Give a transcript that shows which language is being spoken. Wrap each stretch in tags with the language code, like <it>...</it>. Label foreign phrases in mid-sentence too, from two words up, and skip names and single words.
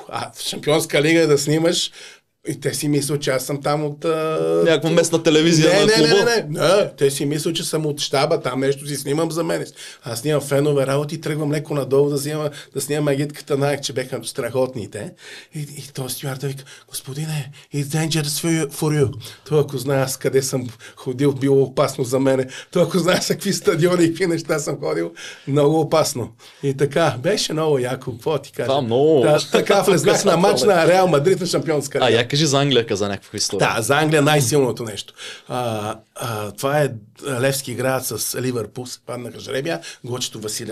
<bg>В Шампионска лига да снимаш. И те си мислят, че аз съм там от... някаква местна телевизия на клуба. Не, те си мислят, че съм от щаба, там нещо си снимам за мен. Аз снимам фенове работи и тръгвам леко надолу да снимам агитката на че беха страхотните. И този стюард вика, господине,</bg> <en>it's dangerous for you.</en> <bg>Той ако знае аз къде съм ходил, било опасно за мене. Той ако знае с какви стадиони и какви неща съм ходил, много опасно. И така, беше много яко, какво ти кажа. Това много... така влезнах на мач на Реал Мадрид на Шампионска лига. Кажи за Англия, каза някаква история. Да, за Англия най-силното нещо. Това е Левски град с Ливърпул, се паднаха жребия, Гочето Василев</bg>